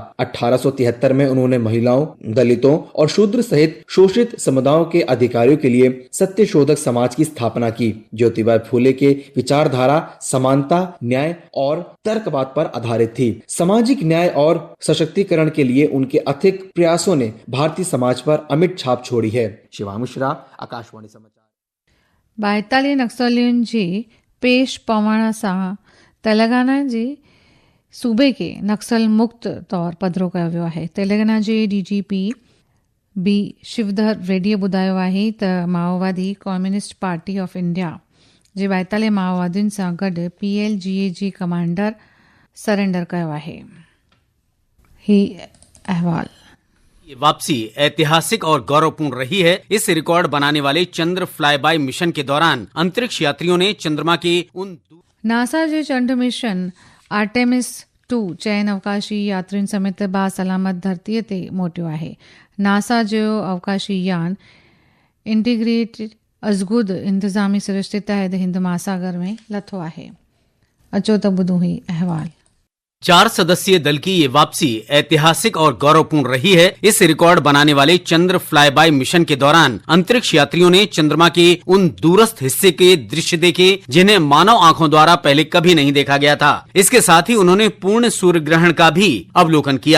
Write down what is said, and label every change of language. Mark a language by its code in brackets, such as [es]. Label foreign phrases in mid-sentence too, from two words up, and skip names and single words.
[hi] 1873 में उन्होंने महिलाओं, दलितों और शूद्र सहित शोषित समुदायों के अधिकारियों के लिए सत्यशोधक समाज की स्थापना की. ज्योतिबा फूले के विचारधारा समानता, न्याय और तर्कवाद पर आधारित थी. सामाजिक न्याय और सशक्तिकरण के लिए उनके अथक प्रयासों ने भारतीय समाज पर अमिट छाप छोड़ी है. शिवांग मिश्रा, आकाशवाणी समाचार. [sd] 42 नक्सलियुनि जे पेश पवण सां तेलंगाना जे सूबे खे नक्सल मुक्त तौरु पधिरो कयो वियो आहे. तेलंगाना जे DGP बी शिवधर रेड्डीअ ॿुधायो आहे त माओवादी कम्युनिस्ट पार्टी ऑफ इंडिया जे 42 माओवादियुनि सां गॾु PLGA जी कमांडर सरेंडर कयो आहे. ही अहवाल. [hi] ये वापसी ऐतिहासिक और गौरवपूर्ण रही है. इस रिकॉर्ड बनाने वाले चंद्र फ्लाईबाई मिशन के दौरान अंतरिक्ष यात्रियों ने चंद्रमा के [sd] नासा जे चंड मिशन आर्टेमिस 2 चयन अवकाशी यात्रियुनि समेत बासलामत धरतीअ ते मोटियो आहे. नासा जो अवकाशी यान इंटीग्रेटेड अज़गुद इंतज़ामी सिरिश्ते तहत हिंद महासागर में लथो आहे. अचो त ॿुधूं ही अहवाल. [hi] 4 सदस्यीय दल की ये वापसी ऐतिहासिक और गौरवपूर्ण रही है. इस रिकॉर्ड बनाने वाले चंद्र फ्लाईबाई मिशन के दौरान अंतरिक्ष यात्रियों ने चंद्रमा के उन दूरस्थ हिस्से के दृश्य देखे जिन्हें मानव आंखों द्वारा पहले कभी नहीं देखा गया था. इसके साथ ही उन्होंने पूर्ण सूर्य ग्रहण का भी अवलोकन किया.